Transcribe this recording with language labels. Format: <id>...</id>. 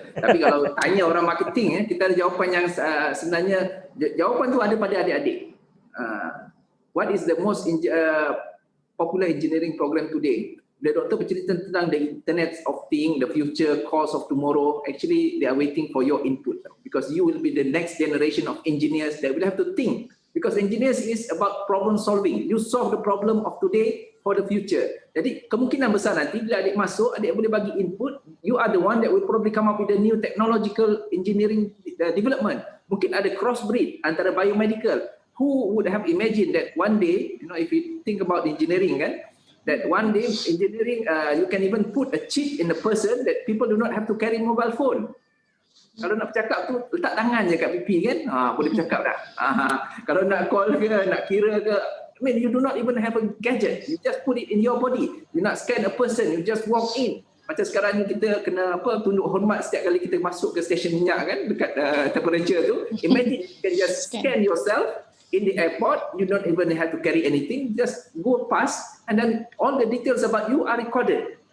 <ms>Tapi kalau tanya orang marketing kita ada jawapan yang sebenarnya jawapan tu ada pada adik-adik.</ms> <en>What is the most popular engineering program today? The</en> <ms>doktor bercerita tentang</ms> <en>the Internet of Things, the future, cause of tomorrow. Actually, they are waiting for your input because you will be the next generation of engineers that will have to think. Because engineers is about problem solving. You solve the problem of today for the future.</en> <ms>Jadi kemungkinan besar nanti bila adik masuk, adik boleh bagi input.</ms> <en>You are the one that will probably come up with a new technological engineering development.</en> <ms>Mungkin ada crossbreed antara biomedical.</ms> <en>Who would have imagined that one day, if you think about engineering that one day engineering you can even put a chip in the person that people do not have to carry mobile phone.</en> <ms>Kalau nak bercakap tu letak tangan je kat pipi kan, boleh bercakap dah. Kalau nak call ke, nak kira ke,</ms> <en>I mean you do not even have a gadget. You just put it in your body. You nak scan a person, you just walk in.</en> <ms>Macam sekarang ni kita kena tunduk hormat setiap kali kita masuk ke stesen minyak kan dekat temperature tu.</ms> <en>Imagine you can just scan yourself in the airport, you don't even have to carry anything, just go past and then all the details about you are recorded.</en>